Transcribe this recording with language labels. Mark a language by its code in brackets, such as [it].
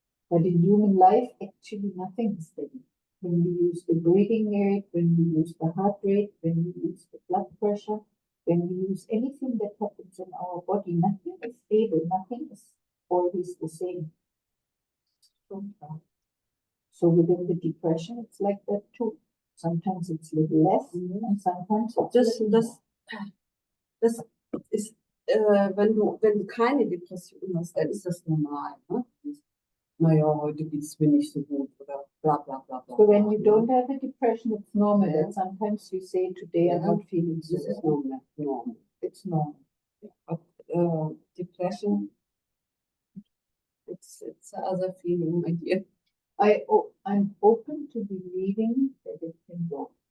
[en] But in human life, actually nothing is steady. When we use the breathing rate, when we use the heart rate, when we use the blood pressure, when we use anything that happens in our body, nothing is stable, nothing is always the same. So within the depression, it's like that too. Sometimes it's a little less, and sometimes it's a little more. [de] Das ist, wenn du keine Depression hast, dann ist das normal. Ne? Naja, heute geht es mir nicht so gut oder bla bla bla bla. [en] So when you don't have a depression, it's normal that sometimes you say, today I'm not feeling so This is well. normal. It's normal. But depression, it's other feeling, my dear. I'm open to believing that it can go.